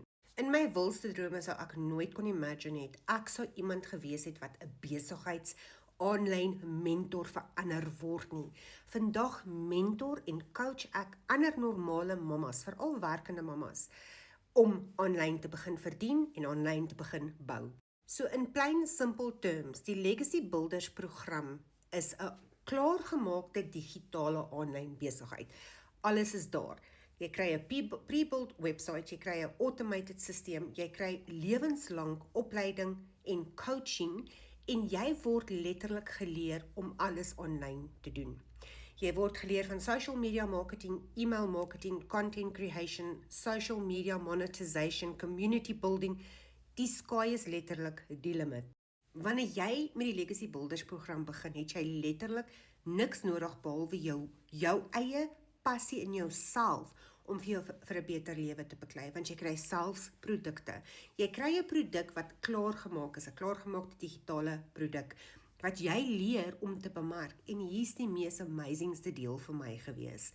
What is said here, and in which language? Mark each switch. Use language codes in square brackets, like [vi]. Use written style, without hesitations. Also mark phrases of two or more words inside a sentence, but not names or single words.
[af] In my wilste drome sou ek nooit kon imagine het ek sou iemand gewees het wat 'n besigheids aanlyn mentor verander word nie. Vandag mentor en coach ek ander normale mammas, veral werkende mammas, om aanlyn te begin verdien en aanlyn te begin bou. [en] So in plain simple terms, [af] die Legacy Builders program is 'n klaargemaakte digitale aanlyn besigheid. Alles is daar. Jy kry 'n pre-built website, jy kry 'n automated systeem, jy kry lewenslang opleiding en coaching en jy word letterlik geleer om alles aanlyn te doen. Jy word geleer van [en] social media marketing, email marketing, content creation, social media monetization, community building. [af] Die sky is letterlik die limit. Wanneer jy met die Legacy Builders program begin, het jy letterlik niks nodig behalwe jou eie passie in jouself om vir 'n beter lewe te beklei, want jy kry selfs produkte. Jy kry 'n produk wat klaargemaak is, 'n klaargemaakte digitale produk, wat jy leer om te bemark, en hier's die mees amazingste deel vir my gewees.